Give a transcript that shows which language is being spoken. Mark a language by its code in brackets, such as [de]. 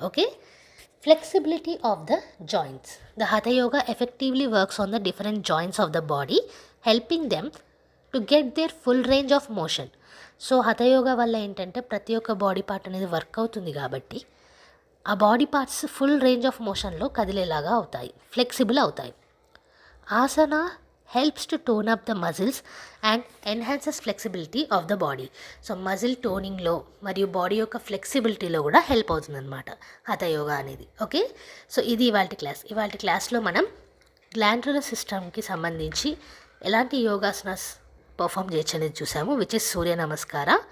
[en] Okay, flexibility of the joints. The Hatha yoga effectively works on the different joints of the body, helping them to get their full range of motion. [te] So hatha yoga వల్ల ఏంటంటే ప్రతి ఒక్క body part అనేది work అవుతుంది కాబట్టి ఆ body parts full range of మోషన్లో కదిలేలాగా అవుతాయి, ఫ్లెక్సిబుల్ అవుతాయి. [en] Asana helps to tone up the muscles and enhances flexibility of the body. [te] So muscle టోనింగ్లో మరియు బాడీ యొక్క ఫ్లెక్సిబిలిటీలో కూడా హెల్ప్ అవుతుందన్నమాట హఠ యోగా అనేది. ఓకే, సో ఇది ఇవాళ క్లాస్లో మనం గ్లాండ్యులర్ సిస్టమ్కి సంబంధించి ఎలాంటి యోగాసనాస్ పర్ఫామ్ చేయొచ్చు అనేది చూసాము, [en] which is [te] సూర్య నమస్కార.